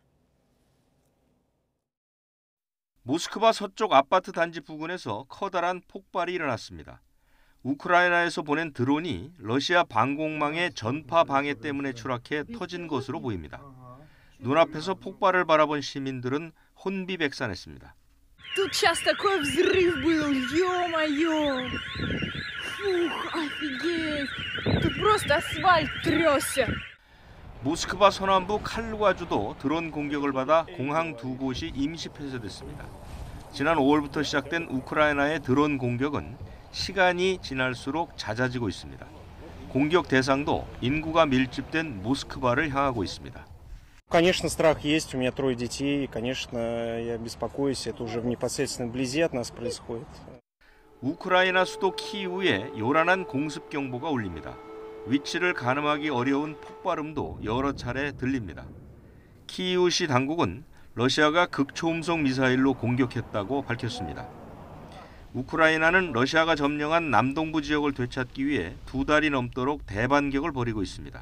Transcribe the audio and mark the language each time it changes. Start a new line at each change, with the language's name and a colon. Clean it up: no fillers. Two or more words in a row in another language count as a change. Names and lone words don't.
Korean: 모스크바 서쪽 아파트 단지 부근에서 커다란 폭발이 일어났습니다. 우크라이나에서 보낸 드론이 러시아 방공망의 전파 방해 때문에 추락해 터진 것으로 보입니다. 눈앞에서 폭발을 바라본 시민들은 혼비백산했습니다.
Russian: Тут сейчас такой взрыв был, ё-моё! Фух, офигеть! Тут просто асфальт трёсся.
Korean: 모스크바 서남부 칼루가주도 드론 공격을 받아 공항 두 곳이 임시 폐쇄됐습니다. 지난 5월부터 시작된 우크라이나의 드론 공격은 시간이 지날수록 잦아지고 있습니다. 공격 대상도 인구가 밀집된 모스크바를 향하고 있습니다.
Russian: Конечно, страх есть. У меня 3 детей. Конечно, я беспокоюсь. Это уже в непосредственной вблизи от нас происходит.
Korean: 우크라이나 수도 키이우에 요란한 공습 경보가 울립니다. 위치를 가늠하기 어려운 폭발음도 여러 차례 들립니다. 키이우시 당국은 러시아가 극초음속 미사일로 공격했다고 밝혔습니다. 우크라이나는 러시아가 점령한 남동부 지역을 되찾기 위해 2달이 넘도록 대반격을 벌이고 있습니다.